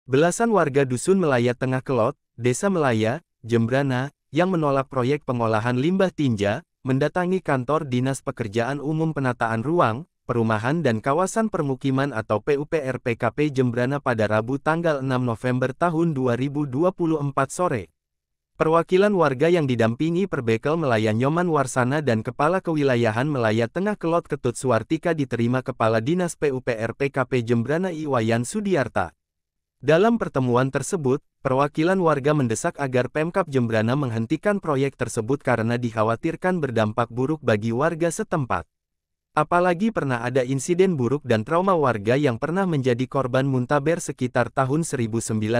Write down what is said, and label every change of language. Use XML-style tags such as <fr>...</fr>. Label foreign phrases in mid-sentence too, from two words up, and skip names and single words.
<id>Belasan warga Dusun Melaya Tengah Kelot, Desa Melaya, Jembrana, yang menolak proyek pengolahan limbah tinja, mendatangi kantor Dinas Pekerjaan Umum Penataan Ruang, Perumahan dan Kawasan Permukiman atau PUPR PKP Jembrana pada Rabu tanggal 6 November tahun 2024 sore. Perwakilan warga yang didampingi Perbekel Melaya Nyoman Warsana dan Kepala Kewilayahan Melaya Tengah Kelot Ketut Suartika diterima Kepala Dinas PUPR PKP Jembrana Iwayan Sudiarta. Dalam pertemuan tersebut, perwakilan warga mendesak agar Pemkab Jembrana menghentikan proyek tersebut karena dikhawatirkan berdampak buruk bagi warga setempat. Apalagi pernah ada insiden buruk dan trauma warga yang pernah menjadi korban muntaber sekitar tahun 1995.</id>